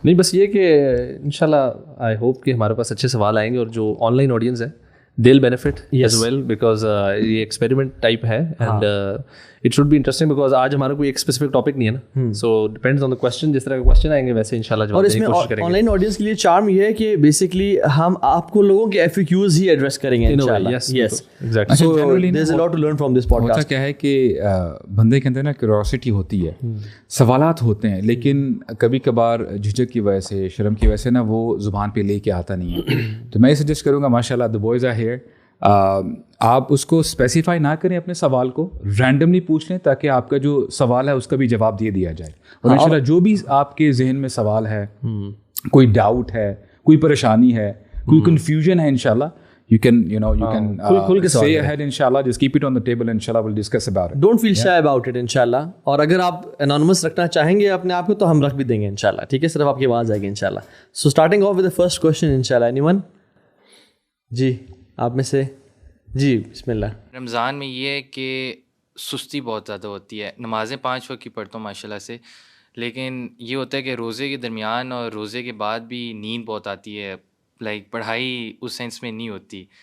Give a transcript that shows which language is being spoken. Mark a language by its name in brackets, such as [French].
[Urdu] نہیں, بس یہ کہ انشاءاللہ آئی ہوپ کہ ہمارے پاس اچھے سوال آئیں گے, اور جو آن لائن آڈینس ہے [English] they'll benefit as well, because [Urdu] یہ ایکسپیریمنٹ ٹائپ ہے [English] and it should be interesting because [Urdu] آج ہمارا کوئی ایک اسپیسیفک ٹاپک نہیں ہے نا, [English] so depends on the question, [Urdu] جس طرح کے کوشچن آئیں گے ویسے انشاءاللہ جواب دینے کی کوشش کریں گے. اور اس میں آن لائن آڈینس کے لیے چارم یہ ہے کہ بیسیکلی ہم آپ کو لوگوں کے FAQs ہی ایڈریس کریں گے انشاءاللہ. [English] Yes exactly, so there's a lot to learn from this podcast. [Urdu] ہوتا کیا ہے کہ بندے کے اندر نا کیوریوسٹی ہوتی ہے, سوالات ہوتے ہیں, لیکن کبھی کبھار جھجک کی وجہ سے, شرم کی وجہ سے نا وہ زبان پہ لے کے آتا نہیں ہے. تو میں یہ سجیسٹ کروں گا ماشاءاللہ [English] the boys are here, [Urdu] آپ اس کو اسپیسیفائی نہ کریں, اپنے سوال کو رینڈملی پوچھ لیں تاکہ آپ کا جو سوال ہے اس کا بھی جواب دے دیا جائے. اور انشاءاللہ جو بھی آپ کے ذہن میں سوال ہے, کوئی ڈاؤٹ ہے, کوئی پریشانی ہے, کوئی کنفیوژن ہے, انشاءاللہ [English] you can say ahead inshallah, just keep it on the table, inshallah we'll discuss about it. Don't feel shy about it inshallah. [Urdu] اور اگر آپ anonymous رکھنا چاہیں گے اپنے آپ کو تو ہم رکھ بھی دیں گے انشاءاللہ, ٹھیک ہے, صرف آپ کی آواز آئے گی انشاءاللہ. [English] So starting off with the first question inshallah, anyone? [Urdu] جی آپ میں سے, جی بسم اللہ. رمضان میں یہ ہے کہ سستی بہت زیادہ ہوتی ہے. نمازیں 5 وقت کی پڑھتا ہوں ماشاءاللہ سے, لیکن یہ ہوتا ہے کہ روزے کے درمیان اور روزے کے بعد بھی نیند بہت آتی ہے, لائک پڑھائی اس سینس میں نہیں ہوتی.